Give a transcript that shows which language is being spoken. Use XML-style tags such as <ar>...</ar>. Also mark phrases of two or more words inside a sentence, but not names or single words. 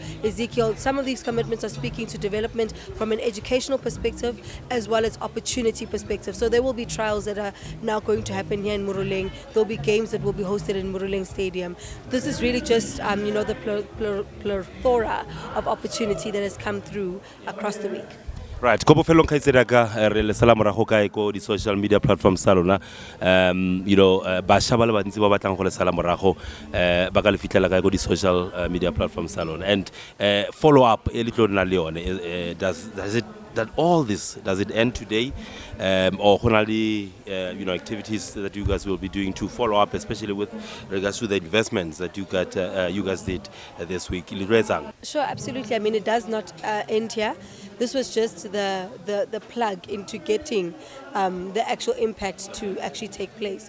<en>Ezekiel, some of these commitments are speaking to development from an educational perspective as well as opportunity perspective. So there will be trials that are now going to happen here in Muruleng. There'll be games that will be hosted in Muruleng Stadium. This is really just the plethora of opportunity that has come through across the week. Right,</en> <tn>ko bofelong khaitsedi ka re le sala morago kae ko di</tn> <en>social media platforms</en> <tn>tsa lona ba sha ba le bantsi ba batlang go le sala morago ba ka le fitlela kae ko di</tn> <en>social media platforms</en> <tn>tsa lona,</tn> <en>and follow up</en> <tn>e le tlo nna le yone,</tn> <en>does it that all this, does it end today, or activities that you guys will be doing to follow up, especially with regards to the investments that you guys did this week? Sure, absolutely. I mean, it does not end here. This was just the plug into getting the actual impact to actually take place.</en>